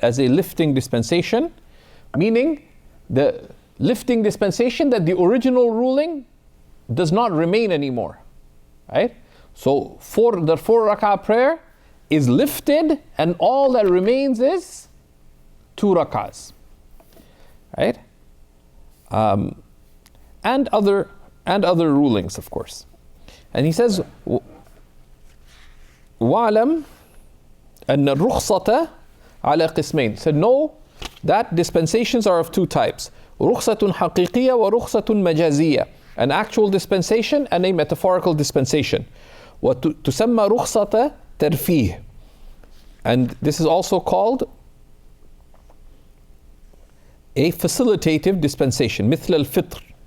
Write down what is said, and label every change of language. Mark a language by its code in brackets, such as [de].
[en] As a lifting dispensation, meaning the lifting dispensation that the original ruling does not remain anymore, right? So the 4 rak'ah prayer is lifted, and all that remains is 2 rak'ahs, right? And other rulings, of course. And he says, [ar] وَعْلَمْ أَنَّ الرُّخْصَةَ عَلَى قِسْمَيْنِ. [en] So know that dispensations are of 2 types. [ar] رُخْصَةٌ حَقِيقِيَّةٌ وَرُخْصَةٌ مَجَازِيَّةٌ. [en] An actual dispensation and a metaphorical dispensation. [ar] وَتُسَمَّى رُخْصَةَ تَرْفِيهِ. [en] And this is also called a facilitative dispensation, [ar] مثل الفطر.